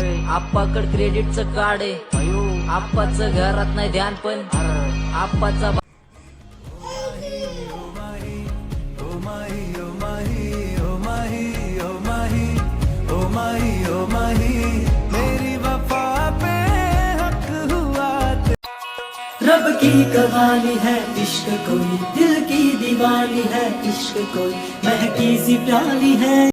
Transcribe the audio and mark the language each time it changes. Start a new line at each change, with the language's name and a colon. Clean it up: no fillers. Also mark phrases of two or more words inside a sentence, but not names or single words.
Marathi: आप्पाकड क्रेडिटचं कार्ड आहे. आप्पाचं घरात नाही ध्यान पण आप्पाचा
Hindi: रब की कवाली है इश्क कोई, दिल की दीवानी है इश्क कोई, महकी सी प्याली है.